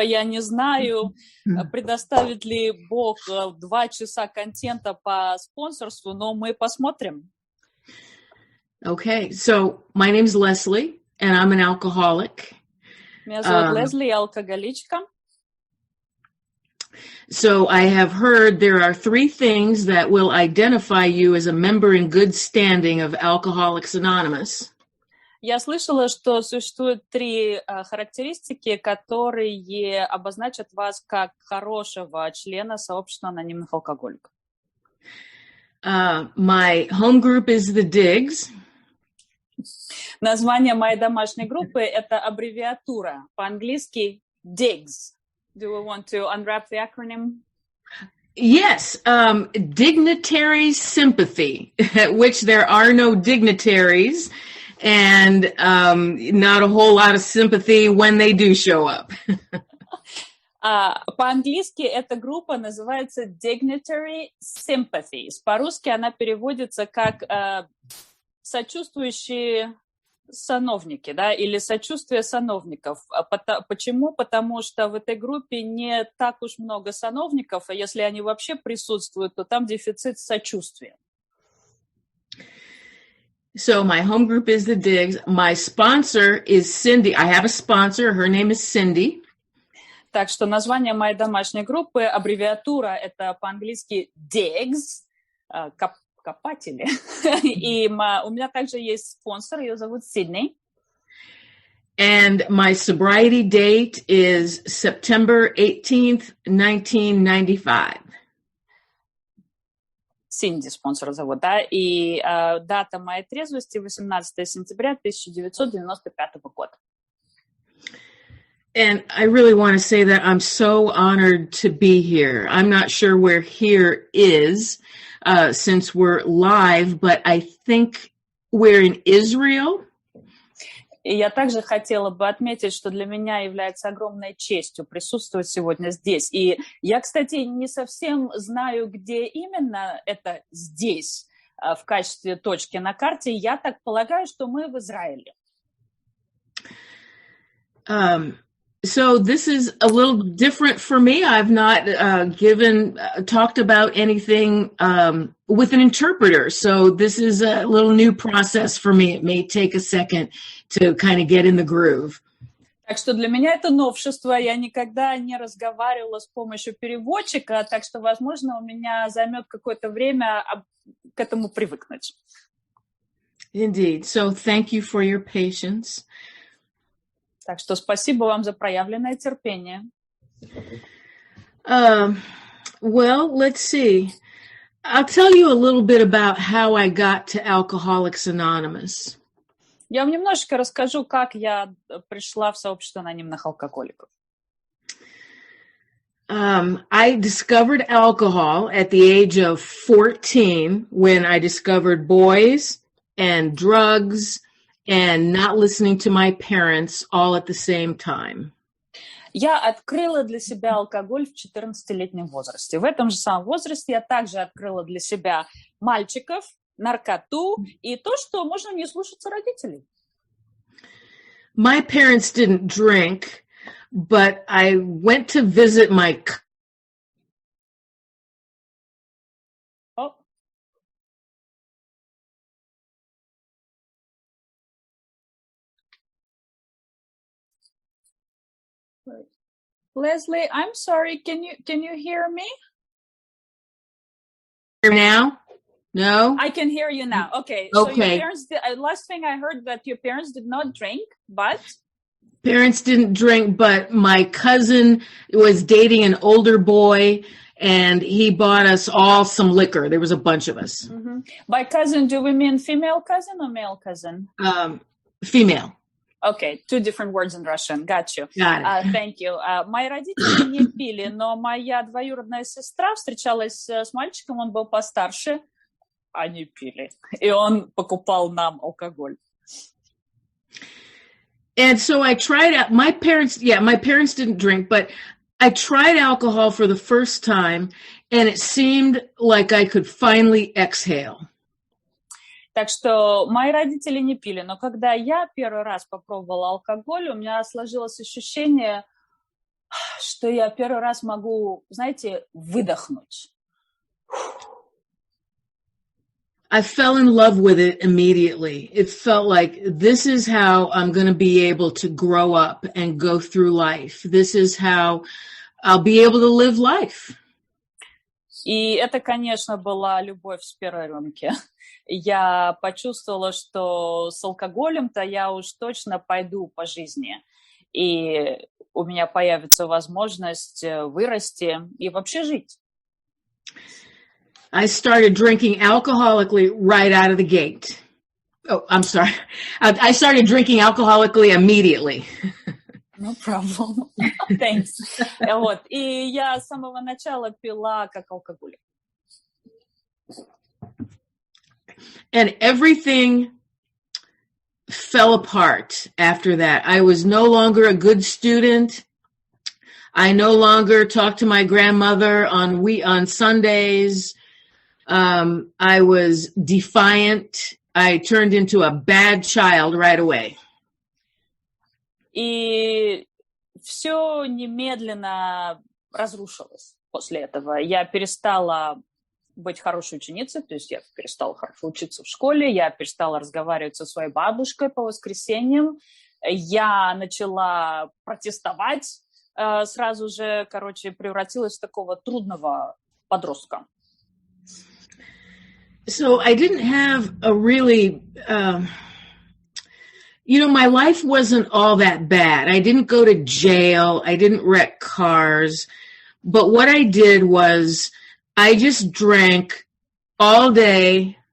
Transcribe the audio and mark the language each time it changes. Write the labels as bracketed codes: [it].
[ru] Я не знаю, предоставит ли Бог 2 часа контента по спонсорству, но мы посмотрим. [en] Okay, so my name's Leslie, and I'm an alcoholic. [ru] Меня зовут Лесли, я алкоголичка. [en] So I have heard there are 3 things that will identify you as a member in good standing of Alcoholics Anonymous. [ru] Я слышала, что существует 3 характеристики, которые обозначат вас как хорошего члена сообщества анонимных алкоголиков. [en] My home group is the Digs. [ru] Название моей домашней группы – это аббревиатура, по-английски DIGS. [en] Do we want to unwrap the acronym? Yes, dignitary sympathy, which there are no dignitaries, and not a whole lot of sympathy when they do show up. [ru] По-английски эта группа называется Dignitary Sympathies. По-русски она переводится как сочувствующие сановники, да, или сочувствие сановников. Почему? Потому что в этой группе не так уж много сановников, а если они вообще присутствуют, то там дефицит сочувствия. [en] So my home group is the Digs. My sponsor is Cindy. I have a sponsor. Her name is Cindy. [ru] Так что название моей домашней группы, аббревиатура, это по-английски DIGS, копатели. И у меня также есть спонсор, ее зовут Сидней. [en] And my sobriety date is September 18th, 1995. [ru] Синди спонсора зовут, да, и дата моей трезвости 18 сентября 1995 года. [en] And I really want to say that I'm so honored to be here. I'm not sure where here is since we're live, but I think we're in Israel. [ru] И я также хотела бы отметить, что для меня является огромной честью присутствовать сегодня здесь. И я, кстати, не совсем знаю, где именно это здесь в качестве точки на карте. Я так полагаю, что мы в Израиле. [en] So this is a little different for me. I've not talked about anything with an interpreter. So this is a little new process for me. It may take a second to kind of get in the groove. [ru] Так что для меня это новшество. Я никогда не разговаривала с помощью переводчика, так что, возможно, у меня займет какое-то время к этому привыкнуть. [en] Indeed. So thank you for your patience. [ru] Так что спасибо вам за проявленное терпение. [en] Well, let's see. I'll tell you a little bit about how I got to Alcoholics Anonymous. [ru] Я вам немножечко расскажу, как я пришла в сообщество анонимных алкоголиков. [en] I discovered alcohol at the age of 14 when I discovered boys and drugs and not listening to my parents all at the same time. [ru] Я открыла для себя алкоголь в 14-летнем возрасте. В этом же самом возрасте я также открыла для себя мальчиков, наркоту и то, что можно не слушаться родителей. [en] My parents didn't drink, but I went to visit my Leslie, I'm sorry. Can you hear me? Now? No? I can hear you now. Okay. Okay. So your parents last thing I heard that your parents did not drink, but parents didn't drink, but my cousin was dating an older boy and he bought us all some liquor. There was a bunch of us. Mm-hmm. By cousin, do we mean female cousin or male cousin? Female. Okay, two different words in Russian. Got you. Got it. Thank you. [ru] Мои родители не пили, но моя двоюродная сестра встречалась с мальчиком, он был постарше, они пили, и он покупал нам алкоголь. [en] And so I tried out, my parents didn't drink, but I tried alcohol for the first time, and it seemed like I could finally exhale. [ru] Так что мои родители не пили, но когда я первый раз попробовала алкоголь, у меня сложилось ощущение, что я первый раз могу, знаете, выдохнуть. [en] I fell in love with it immediately. It felt like this is how I'm going to be able to grow up and go through life. This is how I'll be able to live life. [ru] И это, конечно, была любовь с первой рюмки. Я почувствовала, что с алкоголем-то я уж точно пойду по жизни. И у меня появится возможность вырасти и вообще жить. [en] I started drinking alcoholically right out of the gate. Oh, I'm sorry. I started drinking alcoholically immediately. No problem. Thanks. Вот. [ru] И я с самого начала пила как алкоголик. [en] And everything fell apart after that. I was no longer a good student. I no longer talked to my grandmother on Sundays. I was defiant. I turned into a bad child right away. [ru] И все немедленно разрушилось после этого. Я перестала быть хорошей ученицей, то есть я перестала хорошо учиться в школе, я перестала разговаривать со своей бабушкой по воскресеньям, я начала протестовать, сразу же, превратилась в такого трудного подростка. [en] So I didn't have a really, my life wasn't all that bad. I didn't go to jail. I didn't wreck cars. But what I did was I just drank all day.